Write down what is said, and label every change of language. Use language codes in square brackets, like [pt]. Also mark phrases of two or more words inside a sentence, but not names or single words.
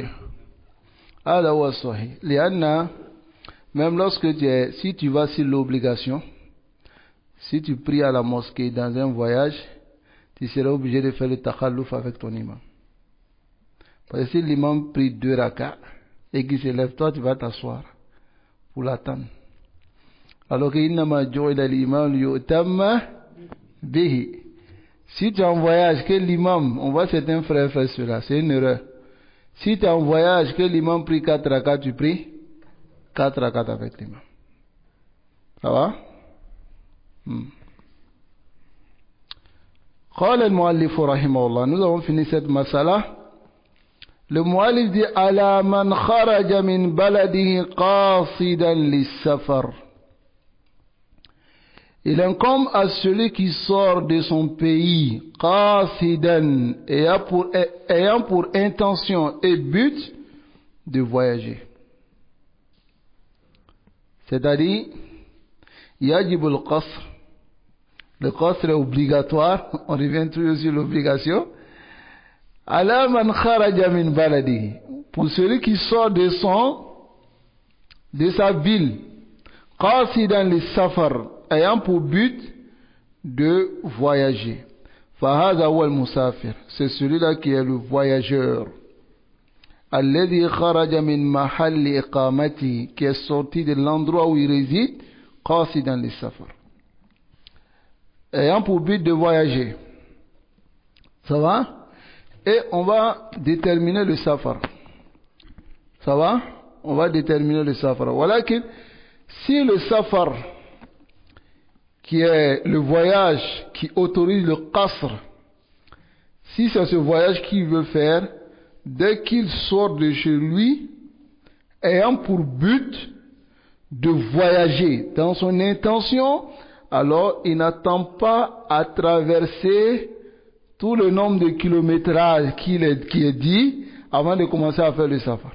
[fr] Alors, même lorsque si tu vas sur l'obligation, si tu pries à la mosquée dans un voyage, tu seras obligé de faire le takhalluf avec ton imam. Parce que si l'imam prie 2 rakats et qu'il se lève, toi tu vas t'asseoir pour l'attendre. Alors que [ar] إنما جعل الإمام ليؤتم به. [fr] Si tu es en voyage, que l'imam, on voit certains frères faire cela, c'est une erreur. Si tu es en voyage, que l'imam prie 4 rakats, tu pries 4 rakats avec l'imam. Ça va? [ar] قال المؤلف رحمه الله. [fr] Nous avons fini cette masala. Le mu'allif dit [ar] على من خرج من بلده قاصدا للسفر. [fr] Il incombe à celui qui sort de son pays qasidan, ayant pour intention et but de voyager. C'est-à-dire [ar] يجب القصر. [fr] Le qasr est obligatoire. On revient toujours sur l'obligation. [ar] على من خرج من بلده. [fr] Pour celui qui sort de sa ville, [ar] قاصدا للسفر, [fr] ayant pour but de voyager. [ar] فهذا هو المسافر. [fr] C'est celui-là qui est le voyageur. [ar] الذي خرج من محل إقامتي, [fr] qui est sorti de l'endroit où il réside, [ar] قاصدا للسفر, [fr] ayant pour but de voyager. Ça va? Et on va déterminer le safar. Ça va? On va déterminer le safar. Voilà que si le safar, qui est le voyage qui autorise le qasr, si c'est ce voyage qu'il veut faire, dès qu'il sort de chez lui, ayant pour but de voyager dans son intention, alors il n'attend pas à traverser tout le nombre de kilométrages qui est dit avant de commencer à faire le safar.